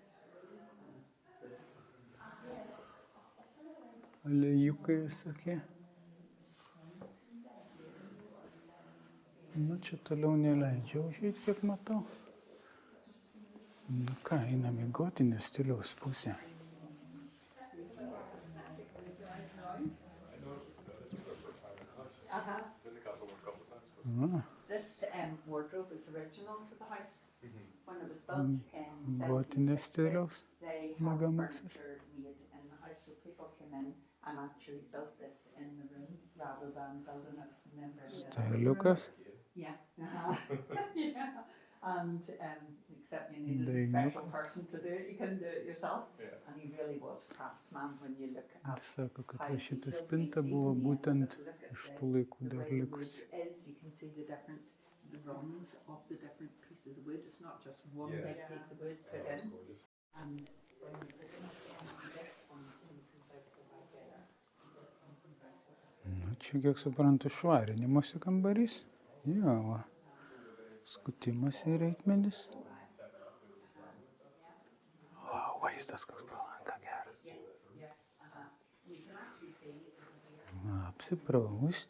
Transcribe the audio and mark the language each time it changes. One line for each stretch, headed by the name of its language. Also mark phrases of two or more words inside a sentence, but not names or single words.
Lithuanian: Aliejukai visokie. Nu, čia toliau neleidžia užeiti, kiek matau. Nu ką, einam į gotinio stiliaus pusę.
English: This wardrobe is original to the house. When it was built in
Lithuanian: Gotinio
English: 1760,
Lithuanian: stiliaus
English: they had
Lithuanian: miegamasis.
English: furniture made in the house, so people came in and actually built this in the room rather than building it. Remember?
Lithuanian: Stiliukas.
English: Yeah. Yeah. And except you needed a special person to do it, you couldn't do it yourself. And he really was a craftsman when you look
Lithuanian: Ir
English: at
Lithuanian: sako, kad va šita spinta buvo būtent iš tų laikų
English: the
Lithuanian: dar
English: way the
Lithuanian: likusi.
English: wood is. You can see the runs of the different pieces of wood. It's not just one big piece of wood put in. And when you put in this one comes out the back there.
Lithuanian: Nu, čia, kiek suprantu, švarinimosi kambarys. Jo, va. Skutimas į reikmenis. O, vaizdas koks pro langą geras. Apsipraust.